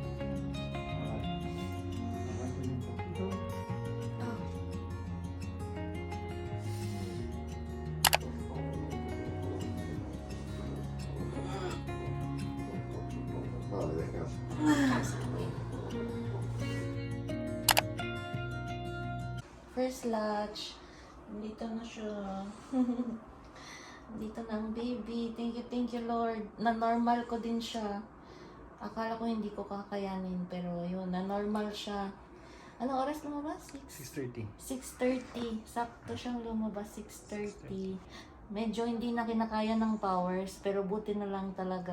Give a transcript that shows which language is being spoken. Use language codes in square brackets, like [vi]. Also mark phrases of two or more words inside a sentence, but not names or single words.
[es] Aguanten un poquito. Vale, descansa. [en] First latch. [tl] Dito na siya. Dito na ang baby. [en] Thank you Lord. [tl] Na-normal ko din siya. Akala ko hindi ko kakayanin. Pero yun, na-normal siya. Anong oras lumabas? 6:30. 6:30. Sakto siyang lumabas. 6:30. Medyo hindi na kinakaya ng powers. Pero buti na lang talaga.